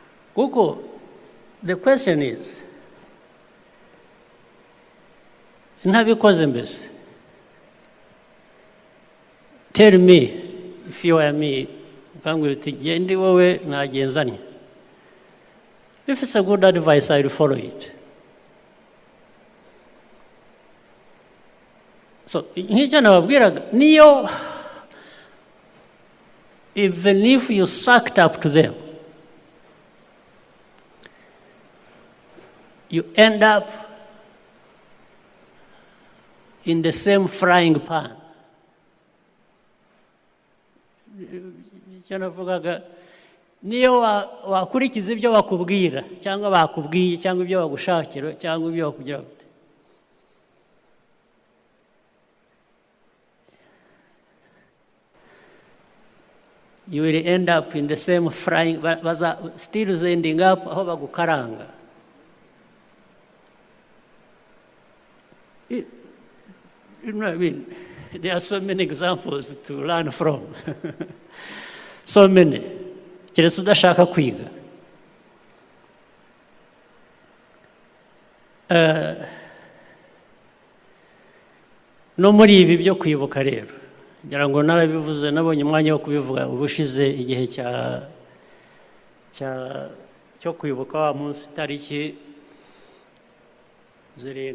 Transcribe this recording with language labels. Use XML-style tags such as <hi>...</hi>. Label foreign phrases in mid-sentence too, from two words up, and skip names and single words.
<rw>kuko</rw> <en>the question is</en> <rw>ntabikoze mbese,</rw> <en>tell me if you are me,</en> <rw>ukambwira uti genda wowe nagenzanye,</rw> <en>if it's a good advice I will follow it. So</en> <rw>nk'icyo nababwiraga, niyo</rw> <en>even if you sucked up to them, you end up in the same frying pan.</en> <rw>Icyo navugaga, niyo wakurikiza ibyo bakubwira cyangwa bakubwiye cyangwa ibyo bagushakira cyangwa ibyo bakugira gute,</rw> <en>you will end up in the same frying, still ending up</en> <rw>aho bagukaranga.</rw> <en>You know what I mean? There are so many examples to learn from. So many.</en> <rw>Keretse udashaka kwiga. No muri ibi byo kwibuka rero, ngira ngo narabivuze, nabonye umwanya wo kubivuga ubushize igihe cyo kwibuka wa munsi tariki 7.</rw>